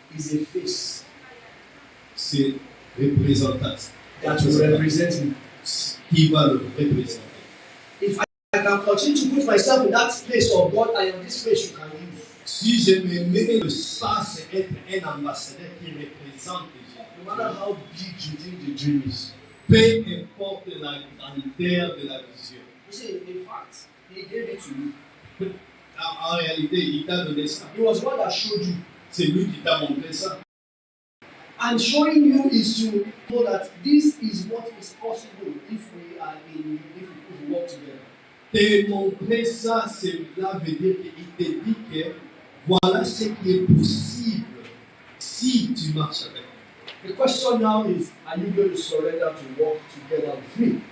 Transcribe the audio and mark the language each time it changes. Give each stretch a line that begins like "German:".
English: is a face
French: c'est représentation.
English: that will represent Him.
French: Qui va le représenter.
English: If I can continue to put myself in that place of God, I am this face you can use.
French: Si je me mets l'espace être un ambassadeur qui représente Dieu,
English: No matter how big you think the dream is.
French: peu importe la grandeur de la vision.
English: You see, in fact, He gave it to you.
French: En réalité, il t'a donné ça.
English: He was one that showed you.
French: C'est lui qui t'a montré ça.
English: And showing you is to know that this is what is possible if we work together.
French: Te montrer ça, cela veut dire qu'il te dit que voilà ce qui est possible si tu marches avec moi.
English: The question now is, are you going to surrender to work together with me?